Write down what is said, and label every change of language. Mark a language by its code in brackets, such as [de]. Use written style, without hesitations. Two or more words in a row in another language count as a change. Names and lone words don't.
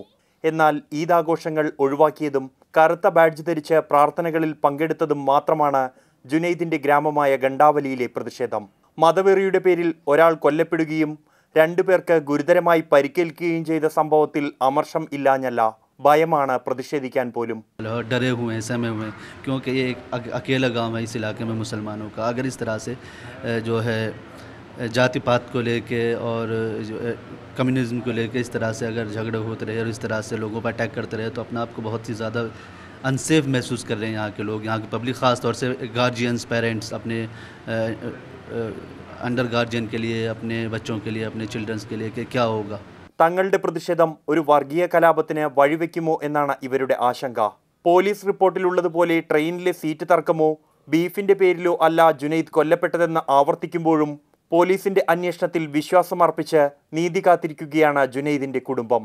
[ml] എന്നാൽ ഈദാഘോഷങ്ങൾ ഒഴിവാക്കിയതും കറുത്ത ബാഡ്ജ് ധരിച്ച് പ്രാർത്ഥനകളിൽ പങ്കെടുത്തതും മാത്രമാണ് ജുനൈദിന്റെ ഗ്രാമമായ ഗണ്ടാവലിയിലെ പ്രതിഷേധം. മതവെറിയുടെ പേരിൽ ഒരാൾ കൊല്ലപ്പെടുകയും 2 പേർക്ക് ഗുരുതരമായി പരിക്കേൽക്കുകയും ചെയ്ത സംഭവത്തിൽ അമർഷം ഇല്ലാഞ്ഞല്ല, ഭയമാണ് പ്രതിഷേധിക്കാൻ പോലും. [hi] डरे हुए हैं, सहमे हुए हैं, क्योंकि ये अकेला गांव है इस इलाके में मुसलमानों का. अगर इस तरह से जो है जाति पात को लेके और कम्युनिज्म को लेके इस तरह से अगर झगड़े होते रहे और इस तरह से लोगों पर अटैक करते रहे तो अपने आप को बहुत ही ज़्यादा अनसेफ महसूस कर रहे हैं यहाँ के लोग, यहाँ की पब्लिक, ख़ास तौर से [en] guardians, parents [hi] अपने [en] under guardian [hi] के लिए, अपने बच्चों के लिए, अपने चिल्ड्रंस के लिए कि क्या होगा. [ml] തങ്ങളുടെ പ്രതിഷേധം ഒരു വർഗീയ കലാപത്തിന് വഴിവെക്കുമോ എന്നാണ് ഇവരുടെ ആശങ്ക. പോലീസ് റിപ്പോർട്ടിലുള്ളതുപോലെ ട്രെയിനിലെ സീറ്റ് തർക്കമോ ബീഫിന്റെ പേരിലോ അല്ല ജുനൈദ് കൊല്ലപ്പെട്ടതെന്ന് ആവർത്തിക്കുമ്പോഴും പോലീസിന്റെ അന്വേഷണത്തിൽ വിശ്വാസമർപ്പിച്ച് നീതി കാത്തിരിക്കുകയാണ് ജുനൈദിന്റെ കുടുംബം.